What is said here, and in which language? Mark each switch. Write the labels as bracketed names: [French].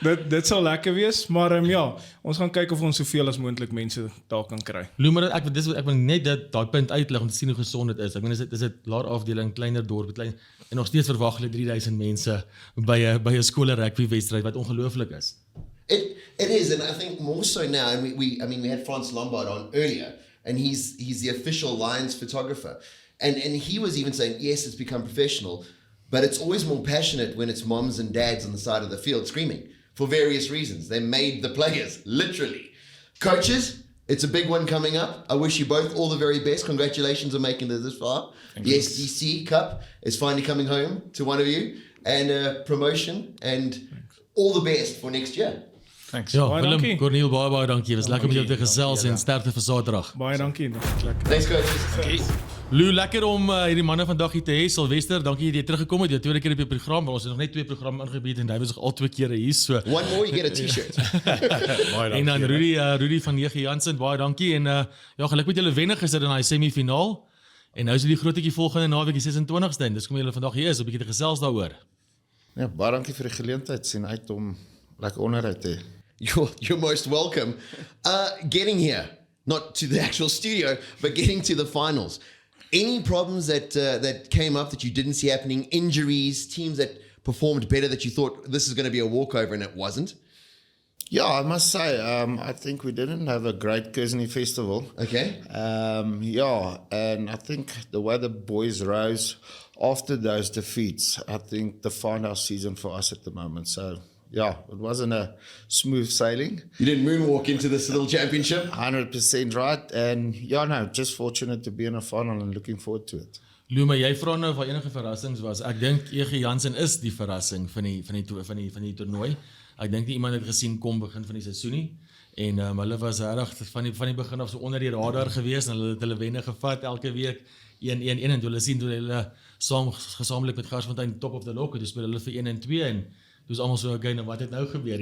[Afrikaans] Dit sal lekker wees, maar ja, ons gaan kyk of ons soveel as moontlik mense daar kan kry. Maar ek wil net daai punt uitlig om te sien hoe gesond dit is. Ek meen, dis 'n laer afdeling, kleiner dorp, en nog steeds verwag hulle 3000 mense by 'n skolerugby wedstryd wat ongelooflik is. [English] It is, and I think more so now. And we had Frans Lombard on earlier, and he's the official Lions photographer, and he was even saying, yes, it's become professional, but it's always more passionate when it's moms and dads on the side of the field screaming for various reasons. They made the players, literally. Coaches, it's a big one coming up. I wish you both all the very best. Congratulations on making it this far. The SDC Cup is finally coming home to one of you, and promotion, and all the best for next year. Thanks. [Afrikaans] Ja, Baie Willem, dankie. Corneel, baie dankie. Het was lekker om jou te gesels en sterkte vir Saterdag. Baie dankie. Lekker. [English] Thanks, coaches. [Afrikaans] Lou, lekker om hierdie manne vandag hier te hê. Sylvester, dankie dat jy teruggekom het. Jy tweede keer op die program, want ons het nog net 2 programme ingebied en hy was al 2 kere hier. So. [English] One more, you get a t-shirt. [Afrikaans] En dan Rudy van Hier Jansen, baie dankie. En ja, geluk met julle wenne gister in daai semifinaal. En nou is die grootjie volgende naweek, die 26ste. Dis kom julle vandag hier is, 'n bietjie te gesels daaroor. Ja, baie dankie vir die geleentheid. Sien uit om lekker onderhoud te hê. [English] You're most welcome. Getting here, not to the actual studio, but getting to the finals. Any problems that came up that you didn't see happening? Injuries, teams that performed better that you thought this is going to be a walkover and it wasn't? Yeah, I must say, I think we didn't have a great Kersney festival. Okay. Yeah, and I think the way the boys rose after those defeats, I think defined our season for us at the moment. So, yeah, it wasn't a smooth sailing. You didn't moonwalk into this little championship? 100% right. And yeah, no, just fortunate to be in a final and looking forward to it. [Afrikaans] Luma, jy vra nou of daar enige verrassings was. Ek dink Jorrie Jordaan is die verrassing van die toernooi. Ek dink nie iemand het gesien kom begin van die seisoen nie. En hulle was regtig van die begin af so onder die radar gewees en hulle het hulle wenne gevat elke week 1-1 en hulle sien toe hulle gesamentlik met Garsfontein [English] top of the lock, [Afrikaans] toe speel hulle vir 1-2 en dus almal so okay, nou wat het nou gebeur?